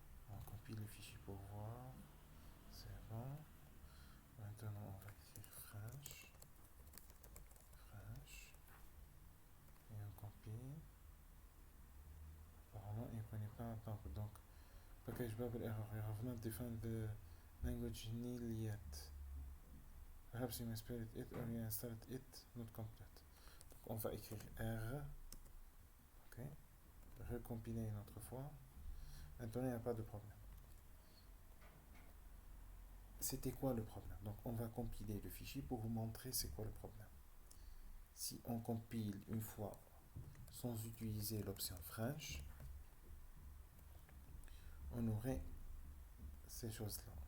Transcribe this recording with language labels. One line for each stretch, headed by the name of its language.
French: On compile le fichier pour voir. C'est bon. Maintenant on va écrire French. Et on compile. Apparemment il ne connaît pas un temps. Donc package Babel error.
English: You have not defined the language nil yet. Perhaps you misspelled it or you installed it not complete.
French: Donc on va écrire R. Ok. Recompiler une autre fois. Maintenant il n'y a pas de problème. C'était quoi le problème? Donc on va compiler le fichier pour vous montrer c'est quoi le problème. Si on compile une fois sans utiliser l'option French, on aurait ces choses-là.